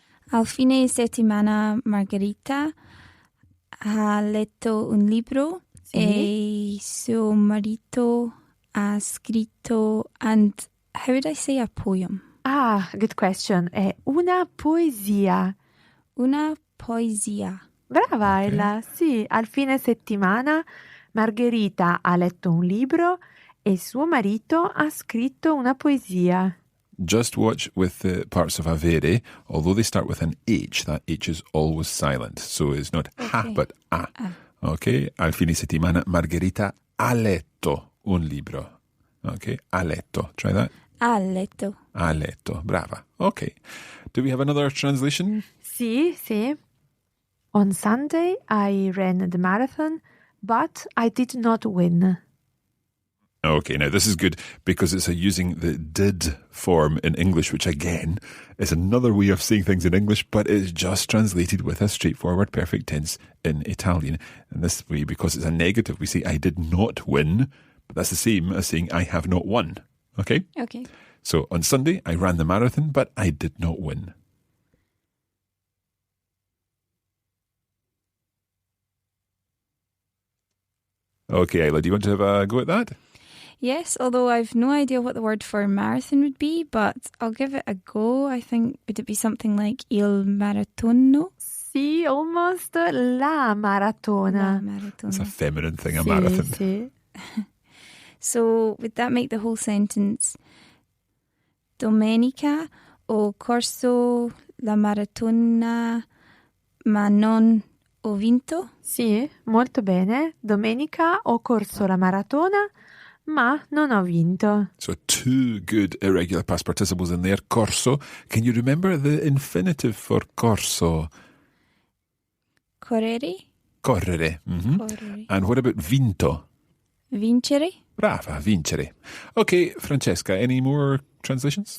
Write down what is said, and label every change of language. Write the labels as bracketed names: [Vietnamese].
[Italian] Al fine settimana Margherita ha letto un libro e suo marito ha scritto, [English] and how would I say a poem? Ah, good question. [Italian] È una poesia. Una poesia. Brava, Ella. Sì, al fine settimana Margherita ha letto un libro e suo marito ha scritto una poesia. [English] Just watch with the parts of avere, although they start with an H, that H is always silent. So it's not ha, but a. Okay? [Italian] Al fine settimana, Margherita ha letto un libro. [English] Okay? [Italian] Ha letto. [English] Try that. [Italian] Ha letto. Ha letto. Brava. Okay. [English] Do we have another translation? [Italian] Sì, sì. [English] On Sunday, I ran the marathon, but I did not win. Okay, now this is good because it's using the did form in English, which again is another way of saying things in English, but it's just translated with a straightforward perfect tense in Italian. And this way, because it's a negative, we say I did not win, but that's the same as saying I have not won. Okay? Okay. So on Sunday, I ran the marathon, but I did not win. Okay, Isla, do you want to have a go at that? Yes, although I've no idea what the word for marathon would be, but I'll give it a go. I think, would it be something like il maratono? [Italian] Sì, [English] almost. [Italian] La maratona. La maratona. [English] It's a feminine thing, a marathon. [Italian] Sì. [English] So would that make the whole sentence? [Italian] Domenica ho corso la maratona, ma non ho vinto? Sì, molto bene. Domenica ho corso la maratona, ma non ho vinto. [English] So 2 good irregular past participles in there. Corso. Can you remember the infinitive for corso? [Italian] Correre? Correre. Correre. [English] And what about vinto? [Italian] Vincere? Brava, vincere. [English] Okay, Francesca, any more translations?